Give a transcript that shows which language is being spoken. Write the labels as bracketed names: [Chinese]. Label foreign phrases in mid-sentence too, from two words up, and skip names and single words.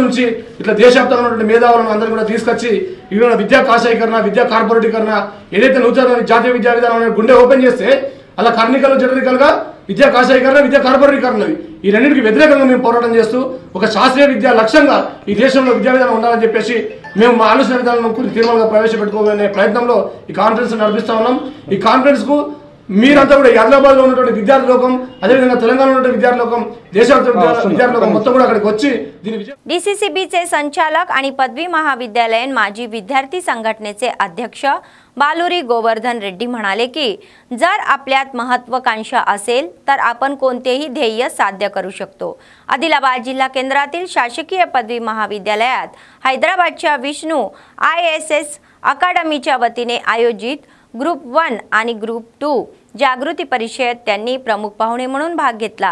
[Telugu] నుంచి, ఇట్లా దేశవ్యాప్తంగా ఉన్నటువంటి మేధావులను అందరూ కూడా తీసుకొచ్చి ఇవాళ విద్యా కాషాయీకరణ, విద్యా కార్పొరేటీకరణ, ఏదైతే నూతన జాతీయ విద్యా విధానం గుండె ఓపెన్ చేస్తే అలా కర్ణికలు జనరికల్గా విద్యా కాషాయీకరణ, విద్యా కార్పొరేటీకరణ ఈ రెండింటికి వ్యతిరేకంగా మేము పోరాటం చేస్తూ ఒక శాస్త్రీయ విద్యా లక్ష్యంగా ఈ దేశంలో విద్యా విధానం ఉండాలని చెప్పేసి మేము మా ఆలోచన విధానం తీర్మానంగా ప్రవేశపెట్టుకోవాలనే ప్రయత్నంలో ఈ కాన్ఫరెన్స్ నడిపిస్తా ఉన్నాం. ఈ కాన్ఫరెన్స్ కు మీరంతా కూడా హైదరాబాద్ లో ఉన్నటువంటి విద్యార్థి లోకం, అదేవిధంగా తెలంగాణలో ఉన్నటువంటి విద్యార్థి లోకం, దేశవ్యాప్త విద్యార్థి लोकं మొత్తం కూడా అక్కడికి వచ్చి [Marathi] डीसीसीबीचे संचालक आणि पदवी महाविद्यालयीन माजी विद्यार्थी संघटनेचे अध्यक्ष बालुरी गोवर्धन रेड्डी म्हणाले की जर आपल्यात महत्त्वाकांक्षा असेल तर आपण कोणतेही ध्येय साध्य करू शकतो. आदिलाबाद जिल्हा केंद्रातील शासकीय पदवी महाविद्यालयात हैदराबादच्या विष्णू ISS अकादमीच्या वतीने आयोजित ग्रुप 1 आणि ग्रुप 2 जागृती परिषद त्यांनी प्रमुख पाहुणे म्हणून भाग घेतला.